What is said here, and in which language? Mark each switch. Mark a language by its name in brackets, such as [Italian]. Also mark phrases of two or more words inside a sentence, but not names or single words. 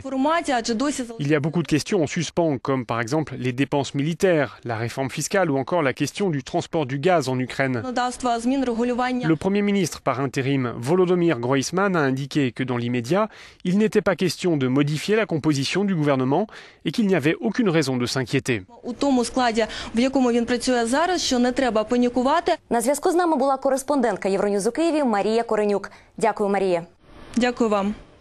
[French] Il y a beaucoup de questions en suspens, comme par exemple les dépenses militaires, la réforme fiscale ou encore la question du transport du gaz en Ukraine. Le Premier ministre par intérim, Volodymyr Groysman, a indiqué que dans l'immédiat, il n'était pas question de modifier la composition du gouvernement et qu'il n'y avait aucune raison de s'inquiéter. [Ukrainian] В якому він працює зараз, що не треба панікувати. На зв'язку з нами була кореспондентка Євроньюз у Києві Марія Коренюк. Дякую, Марія. Дякую вам.